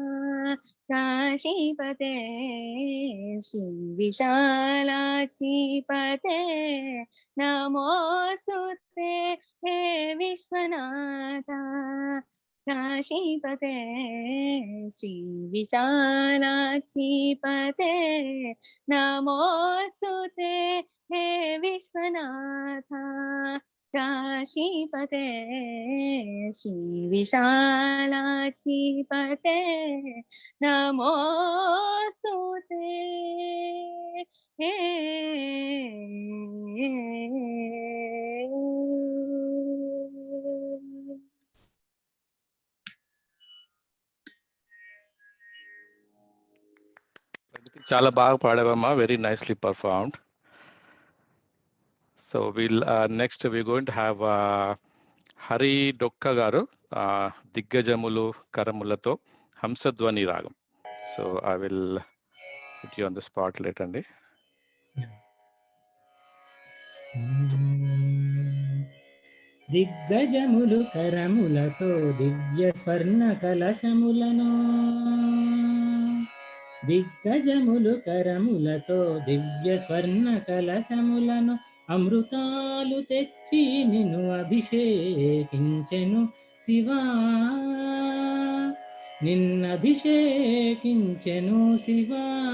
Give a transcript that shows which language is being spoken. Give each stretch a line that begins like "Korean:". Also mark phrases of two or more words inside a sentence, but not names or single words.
Sanskrit: काशीपते श्री विशालाक्षीपते नमोस्तुते हे विश्वनाथ काशीपते श्री विशालाक्षीपते नमोस्तुते हे विश्वनाथ काशीपते श्री विशालाक्षीपते नमोस्तुते
Telugu: చాలా బాగా పాడావమ్మా,
English: very nicely performed. So next we're going to have Hari Dokka garu, Diggajamulu Karamulato, Hamsadwani Ragam. So I will put you on the spot later.
Telugu: దిగ్గజములు కరములతో దివ్య స్వర్ణ కలశములను దిగ్గజములు కరములతో దివ్య స్వర్ణ కలశములను అమృతాలు తెచ్చి నిన్ను అభిషేకించెను శివా నిన్నభిషేకించెను శివా